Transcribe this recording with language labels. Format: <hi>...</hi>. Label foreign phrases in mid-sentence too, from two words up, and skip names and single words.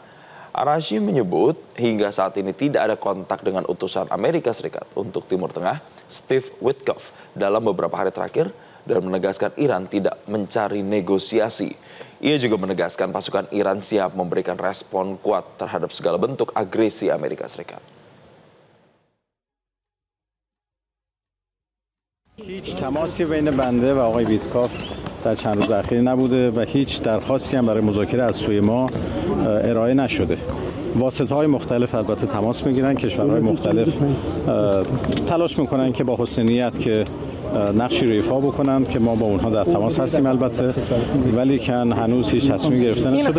<id>Araghchi menyebut hingga saat ini tidak ada kontak dengan utusan Amerika Serikat untuk Timur Tengah, Steve Witkoff, dalam beberapa hari terakhir, dan menegaskan Iran tidak mencari negosiasi. Ia juga menegaskan pasukan Iran siap memberikan respon kuat terhadap segala bentuk agresi Amerika Serikat.</id> <fa>هیچ تماسی بین بنده و آقای ویتکاف در چند روز اخیر نبوده و هیچ درخواستی هم برای مذاکره از سوی ما ارائه نشده. واسطه‌های مختلف البته تماس میگیرن، کشورهای مختلف تلاش میکنن که با حسن نیت که نقشی رو ایفا بکنن که ما با اونها در تماس هستیم البته، ولی کن هنوز هیچ تصمیمی گرفته نشده.</fa>